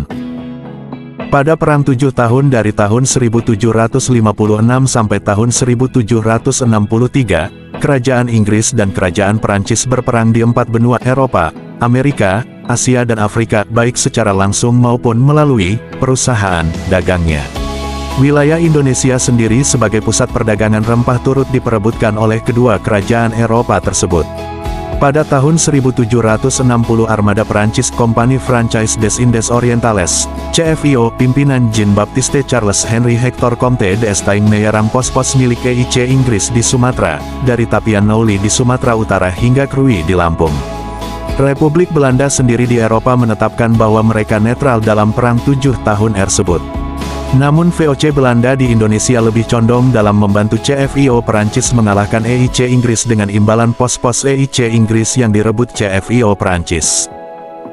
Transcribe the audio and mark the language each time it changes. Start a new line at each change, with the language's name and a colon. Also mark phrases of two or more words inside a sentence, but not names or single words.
Indonesian: Pada Perang 7 tahun dari tahun 1756 sampai tahun 1763, Kerajaan Inggris dan Kerajaan Perancis berperang di 4 benua Eropa, Amerika, Asia dan Afrika, baik secara langsung maupun melalui perusahaan dagangnya. Wilayah Indonesia sendiri sebagai pusat perdagangan rempah turut diperebutkan oleh kedua kerajaan Eropa tersebut. Pada tahun 1760 armada Perancis Compagnie Française des Indes Orientales, CFIO, pimpinan Jean-Baptiste Charles Henry Hector Comte d'Estaing menyerang pos-pos milik EIC Inggris di Sumatera, dari Tapian Nauli di Sumatera Utara hingga Krui di Lampung. Republik Belanda sendiri di Eropa menetapkan bahwa mereka netral dalam Perang 7 tahun tersebut. Namun VOC Belanda di Indonesia lebih condong dalam membantu CFIO Perancis mengalahkan EIC Inggris dengan imbalan pos-pos EIC Inggris yang direbut CFIO Perancis.